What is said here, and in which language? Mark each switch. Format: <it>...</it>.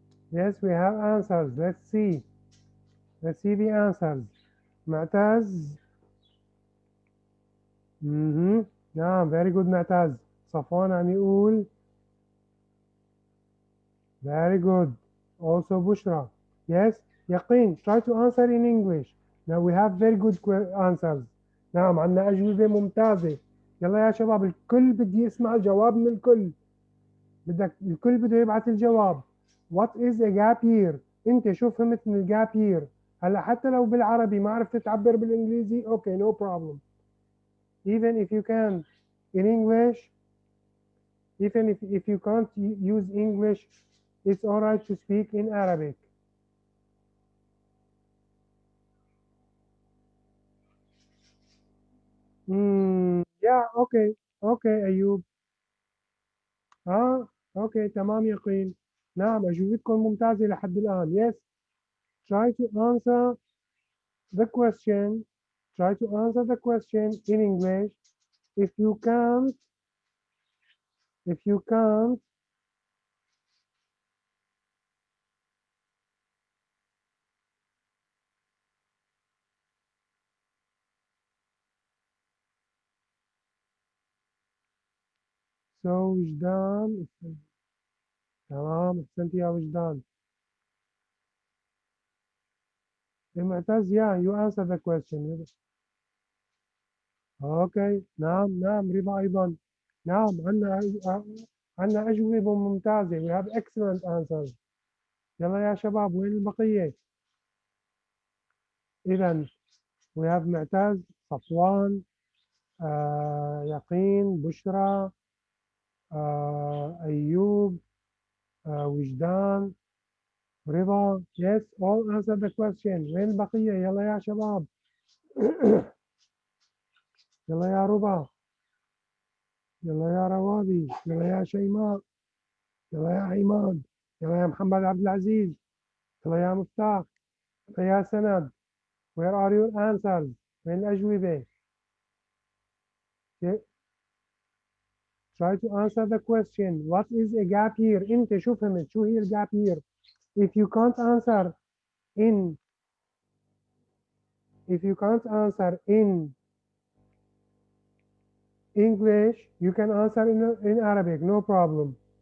<en>Yes, we have answers. Let's see. Let's see the answers. معتز.</en> <ar>نعم,</ar> <en>very good معتز.</en> <ar>صفوان عم يقول</ar> <en>very good. Also بشرى. Yes, يقين. Try to answer in English. Now we have very good answers.</en> <ar>نعم, عندنا أجوبة ممتازة. يلا يا شباب, الكل بدي يسمع الجواب من الكل. الكل بده يبعث الجواب.</ar> <en>What is a gap year?</en> <ar>انت شو فهمت من الجاب year؟ هلا حتى لو بالعربي ما عرفت تعبر بالانجليزي,</ar> <en>okay, no problem. Even if you can in English, even if you can't use English, it's all right to speak in Arabic. Yeah, okay أيوب.</en> <ar>okay, تمام يقين. نعم, أجوبتكم ممتازة لحد الآن.</ar> <en>Yes, try to answer the question. Try to answer the question in English. If you can't, so وجدان.</en> <ar>تمام, أحسنت يا وجدان.</ar> <en>معتز, yeah, you answer the question.</en> <ar>Okay, نعم رضا أيضا. نعم, عندنا أجوبة ممتازة.</ar> <en>We have excellent answers.</en> <ar>يلا يا شباب, وين البقية؟ إذا</ar> <en>we have</en> <ar>معتز, صفوان, يقين, بشرى, أيوب, وجدان, رضا.</ar> <en>Yes, all answer the question.</en> <ar>وين البقية؟ يلا يا شباب. يلا يا رضا, يلا يا روابي, يلا يا شيماء, يلا يا عماد, يلا يا محمد عبد العزيز, يلا يا مفتاح, يلا يا سند.</ar> <en>Where are your answers?</en> <ar>وين الأجوبة؟</ar> <en>Try to answer the question. What is a gap year?</en> <ar>أنت شو فهمت؟ شو هي الجاب year?</ar> <en>If you can't answer in English, you can answer in Arabic, no problem.</en>